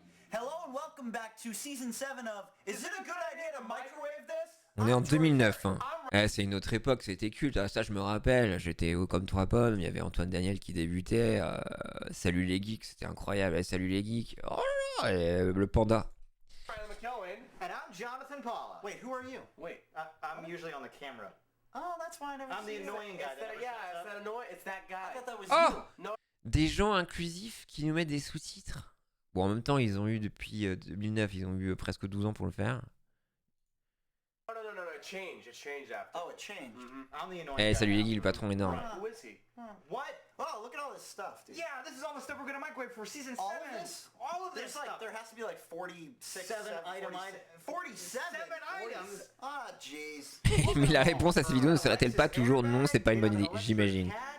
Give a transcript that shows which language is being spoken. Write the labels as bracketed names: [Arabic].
[English] Hello and welcome back to season 7 of Is it a good idea to microwave this? [French] On est en 2009. Hein. C'est une autre époque, c'était culte. Ah, ça, je me rappelle. J'étais haut comme 3 pommes. Il y avait Antoine Daniel qui débutait. Salut les geeks, c'était incroyable. Salut les geeks. Oh là là, le panda. [English] And I'm Jonathan Paula. Wait, who are you? Wait, I'm usually on the camera. Oh, that's why I never see you. I'm the annoying guy. Yeah, it's that annoying. It's that guy. I thought that was you. No. [French] Des gens inclusifs qui nous mettent des sous-titres. Bon, en même temps, ils ont eu depuis 2009, ils ont eu presque 12 ans pour le faire. [English] it changed. It changed after. Oh, it changed. I'm the annoying [French] Eh, [English] guy [French] salut les [English] now. [French] geeks, le patron énorme. [English] Who is he? What? Oh, look at all this stuff, dude. Yeah, this is all the stuff we're gonna microwave for season 7. All of this? All of this stuff. There has to be like 46 items. 47 items? Ah, jeez. [French] Mais la réponse à ces vidéos ne serait-elle pas toujours non, c'est pas une bonne idée, j'imagine.